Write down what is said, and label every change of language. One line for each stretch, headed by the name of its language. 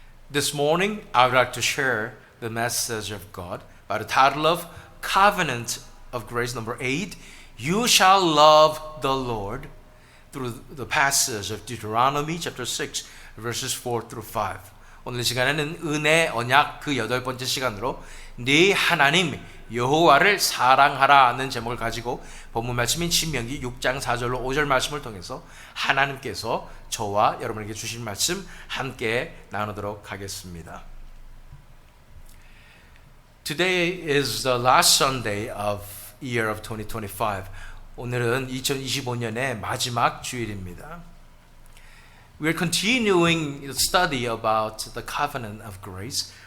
English: This morning, I would like to share the message of God by the title of Covenant of Grace, number 8. You shall love the Lord, through the passage of Deuteronomy chapter 6, verses 4 through 5.
Korean: 오늘 시간에는 은혜, 언약 그 8번째 시간으로 네 하나님 여호와를 사랑하라는 제목을 가지고 본문 말씀인 신명기 6장 4절로 5절 말씀을 통해서 하나님께서 저와 여러분에게 주신 말씀 함께 나누도록 하겠습니다.
English: Today is the last Sunday of year of 2025.
Korean: 오늘은 2025년의 마지막 주일입니다.
English: We are continuing the study about the covenant of grace.